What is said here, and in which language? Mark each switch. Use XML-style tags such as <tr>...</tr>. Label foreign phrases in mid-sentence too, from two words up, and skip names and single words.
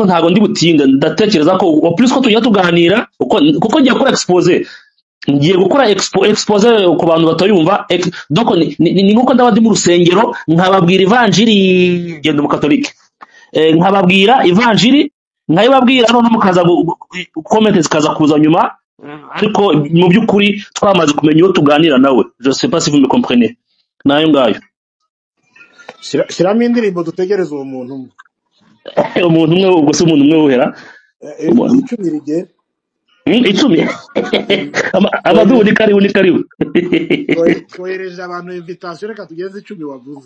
<rw>ntago ndi butinda ndatekereza ko plus ko tujya tuganira kuko ngiye gukora ngiye gukora expose ku bantu batayumva donc ni nkuko ndaba ndi mu rusengero nkababwira evanjiri genda mu katolike nkababwira evanjiri nkayibabwira none mukaza comment zikaza kuza nyuma ariko mu byukuri twamaze kumenya uwo tuganira nawe</rw> <fr>je sais pas si vous me comprenez</fr> <rw>nayo ngayo shiramo indirimbo dutegereza uwo muntu umuntu umwe ubwo se umuntu umwe uhera icumi rigera icumi Amadubu ni karibu twohereje abantu invitation reka tugeze 10 wavuze</rw>